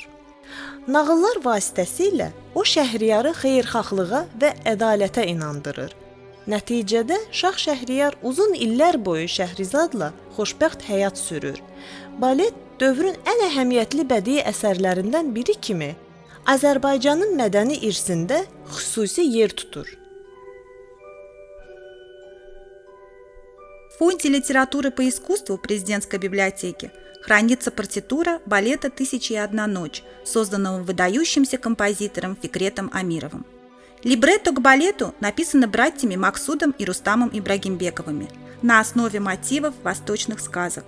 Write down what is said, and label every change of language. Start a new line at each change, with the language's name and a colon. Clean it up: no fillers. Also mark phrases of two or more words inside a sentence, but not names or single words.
Azerbaijani: Nağıllar vasitəsilə o Şəhriyarı xeyirxahlığa və ədalətə inandırır. Nəticədə Şah Şəhriyar uzun illər boyu Şəhrizadla xoşbəxt həyat sürür. Balet dövrün ən əhəmiyyətli bədii əsərlərindən biri kimi Azərbaycanın mədəni irsində xüsusi yer tutur.
Russian: В Фонде литературы по искусству президентской библиотеки хранится партитура балета «Тысяча и одна ночь», созданного выдающимся композитором Фикретом Амировым. Либретто к балету написано братьями Максудом и Рустамом Ибрагимбековыми на основе мотивов восточных сказок.